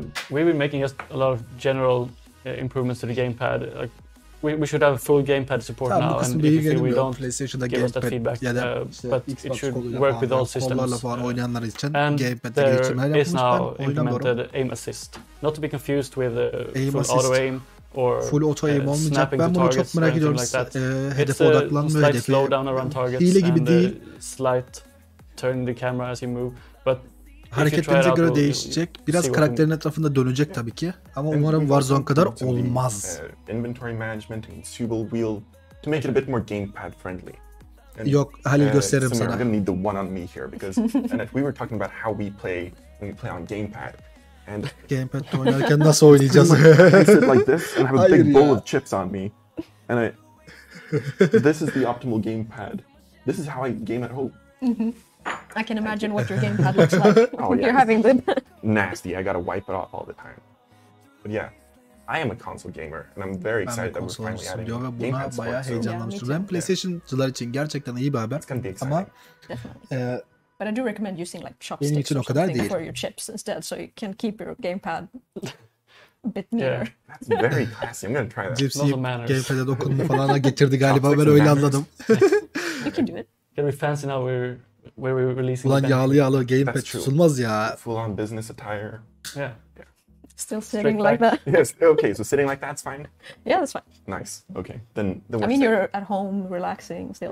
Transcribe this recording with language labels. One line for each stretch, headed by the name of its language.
English: We've been making just a lot of general improvements to the gamepad. Like we should have full gamepad support now, and if you feel we don't, give us that feedback. But it should work with all systems. And there is now implemented aim assist, not to be confused with full auto aim or
Turkish: full auto aim olmayacak. Ben bunu çok merak ediyorum. Hedefe odaklanmıyor hedefi.
English: Slow down around targets
Turkish: hile gibi değil.
English: Slight turn the camera as you move, but
Turkish: hareketlerinize göre değişecek. Biraz karakterin etrafında dönecek tabii ki. Ama umarım Warzone kadar olmaz.
English: Inventory management and consumable wheel to make it a bit more gamepad friendly.
Turkish: Yok, Halil gösteririm sana.
English: I'm gonna need the one on me here because and we were talking about how we play when we play on gamepad. And
Turkish: gamepad'de oynarken nasıl oynayacağız?
English: I sit like this and have a big bowl of chips on me. And this is the optimal gamepad. This is how I game at home. I can imagine what your gamepad looks like. Oh, yeah. You're having them. Nasty. I gotta wipe it off all the time. But yeah, I am a console gamer and I'm very excited that we're finally adding gamepad support.
Turkish: Ben PlayStation'cılar için gerçekten iyi bir haber. Ama
English: but I do recommend using like chopsticks or something for your chips instead, so you can keep your gamepad a bit nearer. That's very classy. I'm gonna try that.
Turkish: Gypsy gamepad'e dokunma falan getirdi galiba, ben öyle anladım.
English: You can do it. Can be fancy now we're releasing.
Turkish: Ulan yağlı gamepad tutulmaz ya.
English: Full on business attire. Yeah. Still sitting like that. Yes. Okay. So sitting like that's fine. Yeah, that's fine. Nice. Okay. Then I mean, you're at home relaxing still.